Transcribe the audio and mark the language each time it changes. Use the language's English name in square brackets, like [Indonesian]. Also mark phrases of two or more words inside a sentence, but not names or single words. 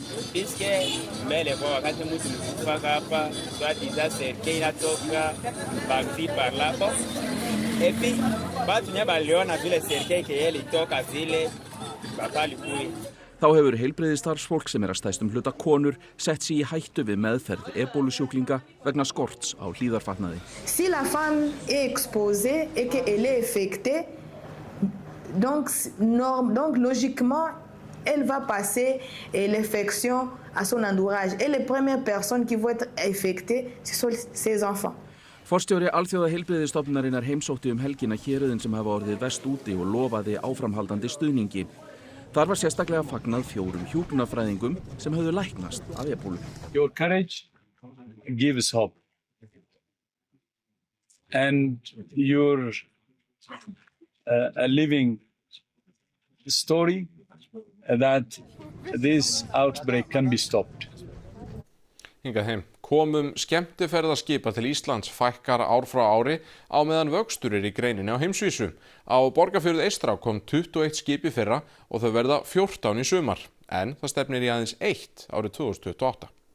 [Icelandic] Þá hefur heilbrigðisstarfsfólk sem að stærstum hluta konur sett sig í hættu við meðferð ebólusjúklinga vegna skorts á hlífðarfatnaði. [French] Si la femme est exposée et qu'elle est infectée, donc logiquement elle va passer l'infection à son entourage. Et les premières personnes qui vont être infectées, ce sont ses enfants. [Icelandic] Forstjóri Alþjóðaheilbrigðisstofnunarinnar heimsótti helgina héruðin sem hafa orðið verst úti og lofaði áframhaldandi stuðningi. Þar var sérstaklega fagnað 4 hjúkrunarfræðingum sem höfðu læknast af ebólu. [English] Your courage gives hope. And you're a living story that this outbreak can be stopped. [Icelandic] Hingað heim. Komum skemmtiferðaskipa til Íslands fækkar ár frá ári á meðan vöxtur í greininni á heimsvísu. Á Borgarfjörð eystra kom 21 skip í fyrra og þau verða 14 í sumar. En það stefnir í aðeins 1 árið 2028.